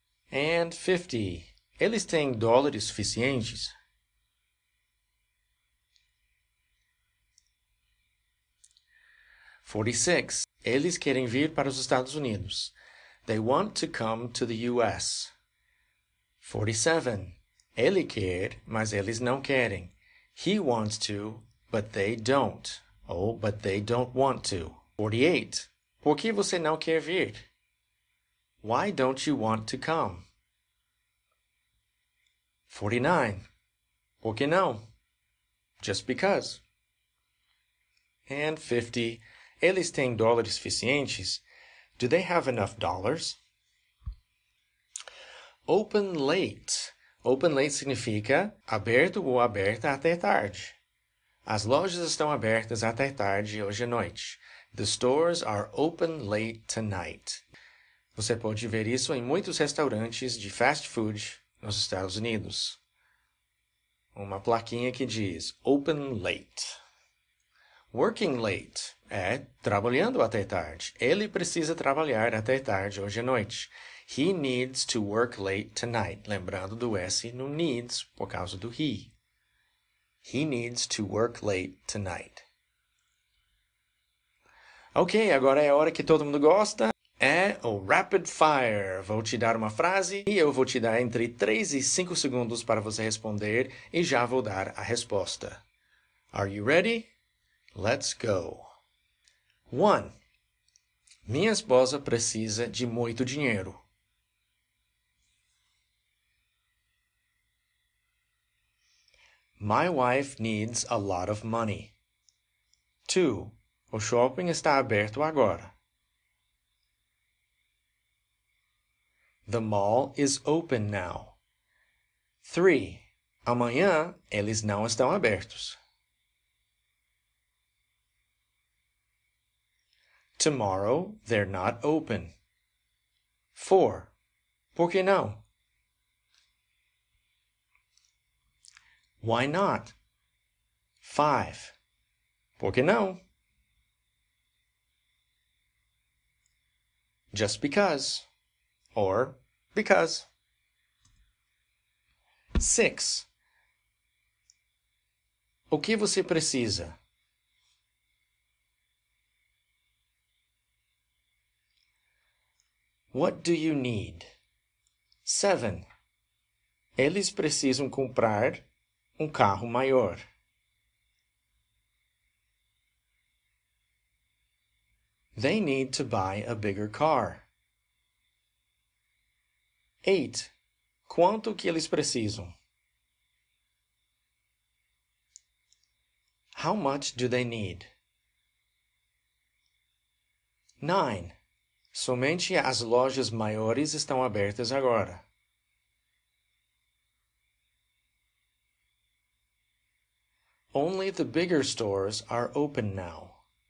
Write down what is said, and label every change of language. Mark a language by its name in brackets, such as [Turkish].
[English] And 50. [Portuguese] Eles têm dólares suficientes? 46. Eles querem vir para os Estados Unidos. [English] They want to come to the US. 47. [Portuguese] Ele quer, mas eles não querem. [English] He wants to, but they don't. Ou, but they don't want to. 48. [Portuguese] Por que você não quer vir? [English] Why don't you want to come? 49. [Portuguese] Por que não? [English] Just because. And 50. [Portuguese] Eles têm dólares suficientes? [English] Do they have enough dollars? Open late. [Portuguese] Open late significa aberto ou aberta até tarde. As lojas estão abertas até tarde hoje à noite. [English] The stores are open late tonight. [Portuguese] Você pode ver isso em muitos restaurantes de fast food nos Estados Unidos. Uma plaquinha que diz Open late. Working late é trabalhando até tarde. Ele precisa trabalhar até tarde hoje à noite. [English] He needs to work late tonight. [Portuguese] Lembrando do S no needs por causa do he. [English] He needs to work late tonight. [Portuguese] Ok, agora é a hora que todo mundo gosta. É o Rapid Fire. Vou te dar uma frase e eu vou te dar entre 3 e 5 segundos para você responder e já vou dar a resposta. [English] Are you ready? Let's go. 1. [Portuguese] Minha esposa precisa de muito dinheiro. [English] My wife needs a lot of money. 2. [Portuguese] O shopping está aberto agora. [English] The mall is open now. 3. [Portuguese] Amanhã eles não estão abertos. [English] Tomorrow, they're not open. [Portuguese] 4. Por que não? [English] Why not? 5. [Portuguese] Por que não? [English] Just because. Or because. 6. [Portuguese] O que você precisa? [English] What do you need? 7. [Portuguese] Eles precisam comprar um carro maior. [English] They need to buy a bigger car. 8. [Portuguese] Quanto que eles precisam? [English] How much do they need? [Portuguese] 9. Somente as lojas maiores estão abertas agora. [English] Only the bigger stores are open now.